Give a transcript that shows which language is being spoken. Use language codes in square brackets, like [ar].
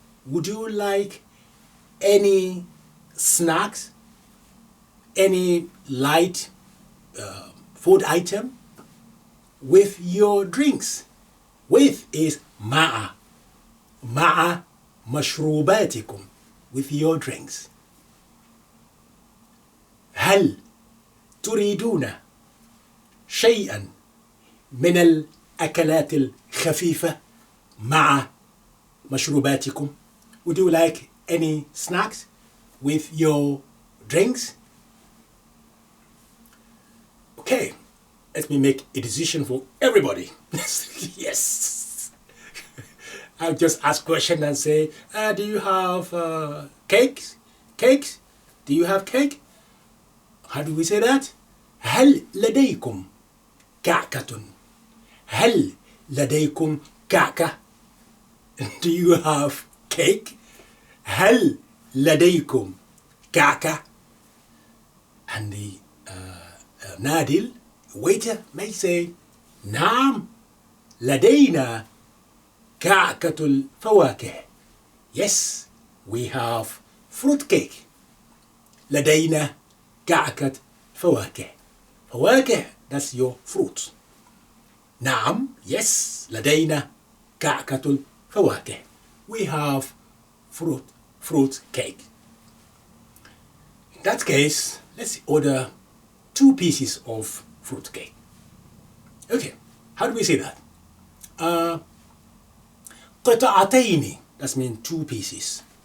[en] Would you like any snacks, any light food item with your drinks? With is مع. [ar] مع مشروباتكم, [en] with your drinks. [ar] هل تريدون شيئا من الأكلات الخفيفة مع مشروباتكم? [en] Would you like any snacks with your drinks? Okay, let me make a decision for everybody. Yes. I'll just ask question and say, do you have cakes? Cakes? Do you have cake? How do we say that? [ar] هل لديكم كعكة؟ هل لديكم كعكة? [en] Do you have cake? [ar] هل لديكم كعكة? [en] And the نادل, waiter, may say, [ar] نعم لدينا كعكة الفواكه. [en] Yes, we have fruit cake. [ar] لدينا كعكة فواكه. [en] فواكه, that's your fruit. [ar] نعم, yes, لدينا كعكة الفواكه. [en] We have fruit cake. In that case, let's order 2 pieces of fruit cake. Okay, how do we say that? قطعتين, that means 2 pieces.